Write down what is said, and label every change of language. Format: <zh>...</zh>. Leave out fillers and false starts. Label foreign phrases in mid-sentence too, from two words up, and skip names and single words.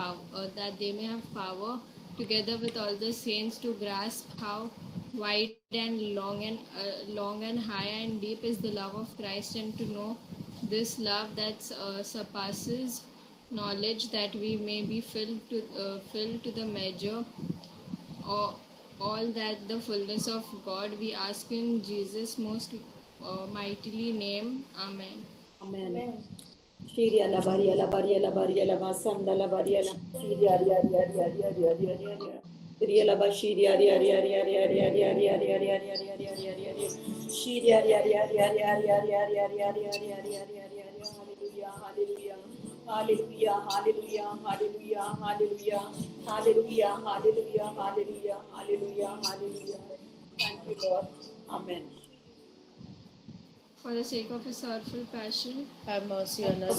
<en>power together with all the saints to grasp how wide and long and high and deep is the love of Christ, and to know this love that surpasses knowledge, that we may be filled to the measure or all that the fullness of God. We ask in Jesus' most mightily name. Amen. Amen. Shiria la baria la baria la baria la masanda la baria la shiria ria ria ria ria ria ria ria ria. Ria la bashiria ria ria ria ria ria ria ria ria ria ria ria ria ria ria ria. Shiria ria ria ria ria ria ria ria ria ria ria ria ria ria ria. Hallelujah, hallelujah, hallelujah, hallelujah, hallelujah, hallelujah, hallelujah, hallelujah, hallelujah, hallelujah. Thank you, Lord. Amen. For the sake of his sorrowful passion, Have mercy on us.</en>